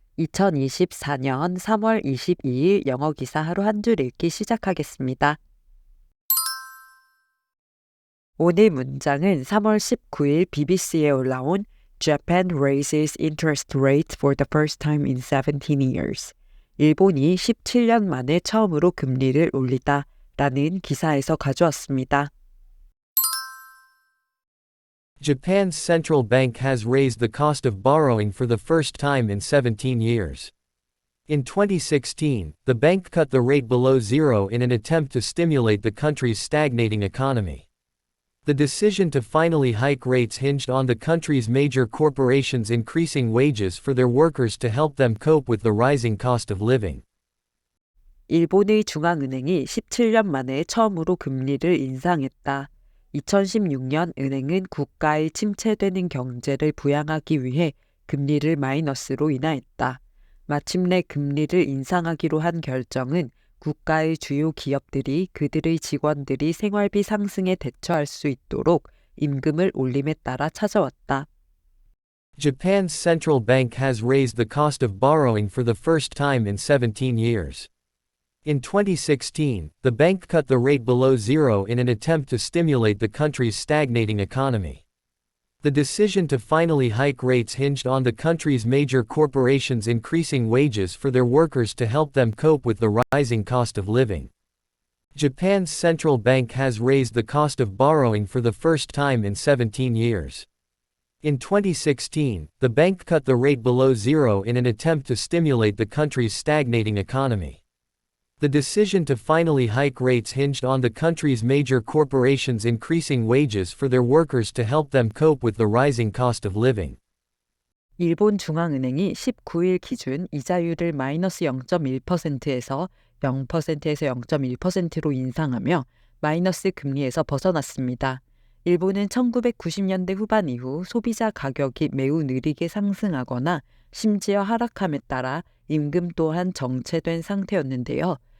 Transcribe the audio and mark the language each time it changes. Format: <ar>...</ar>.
<ko>2024년 3월 22일 영어 기사 하루 한 줄 읽기 시작하겠습니다. 오늘 문장은 3월 19일 BBC에 올라온</ko> <en>Japan raises interest rates for the first time in 17 years.</en> <ko>일본이 17년 만에 처음으로 금리를 올리다 라는 기사에서 가져왔습니다.</ko> <en>Japan's central bank has raised the cost of borrowing for the first time in 17 years. In 2016, the bank cut the rate below zero in an attempt to stimulate the country's stagnating economy. The decision to finally hike rates hinged on the country's major corporations increasing wages for their workers to help them cope with the rising cost of living.</en> <ko>일본의 중앙은행이 17년 만에 처음으로 금리를 인상했다. 2016년 은행은 국가의 침체되는 경제를 부양하기 위해 금리를 마이너스로 인하했다. 마침내 금리를 인상하기로 한 결정은 국가의 주요 기업들이 그들의 직원들이 생활비 상승에 대처할 수 있도록 임금을 올림에 따라 찾아왔다.</ko> <en>Japan's central bank has raised the cost of borrowing for the first time in 17 years. In 2016, the bank cut the rate below zero in an attempt to stimulate the country's stagnating economy. The decision to finally hike rates hinged on the country's major corporations increasing wages for their workers to help them cope with the rising cost of living. Japan's central bank has raised the cost of borrowing for the first time in 17 years. In 2016, the bank cut the rate below zero in an attempt to stimulate the country's stagnating economy. The decision to finally hike rates hinged on the country's major corporations increasing wages for their workers to help them cope with the rising cost of living.</en> <ko>일본 중앙은행이 19일 기준 이자율을 마이너스 0.1%에서 0%에서 0.1%로 인상하며 마이너스 금리에서 벗어났습니다. 일본은 1990년대 후반 이후 소비자 가격이 매우 느리게 상승하거나 심지어 하락함에 따라 임금 또한 정체된 상태였는데요.</ko>